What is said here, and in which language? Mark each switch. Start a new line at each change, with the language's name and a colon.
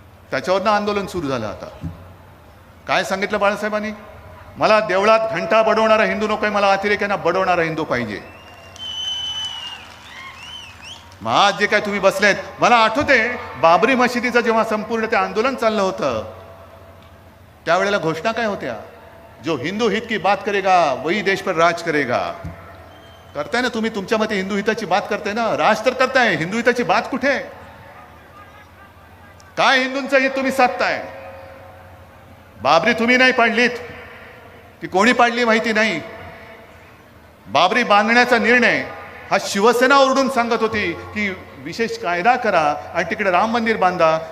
Marathi: त्याच्यावरनं आंदोलन सुरू झालं. आता काय सांगितलं बाळासाहेबांनी? मला देवळात घंटा बडवणारा हिंदू नकोय, मला अतिरेक्यांना बडवणारा हिंदू पाहिजे. मग आज जे काय तुम्ही बसलेत, मला आठवते बाबरी मशिदीचं जेव्हा संपूर्ण ते आंदोलन चाललं होतं त्यावेळेला घोषणा काय होत्या?
Hindi: जो हिंदू हित की बात करेगा वही देश पर राज करेगा.
Marathi: करताय ना तुम्ही, तुमच्या मते हिंदू हिताची बात करताय ना, राज तर करताय. हिंदू हिताची बात कुठे? काय हिंदूंचं हित तुम्ही साधताय? बाबरी तुम्ही नाही पाडलीत, ती कोणी पाडली माहिती नाही. बाबरी बांधण्याचा निर्णय हा शिवसेना ओरडून सांगत होती की विशेष कायदा करा आणि तिकडे राम मंदिर बांधा.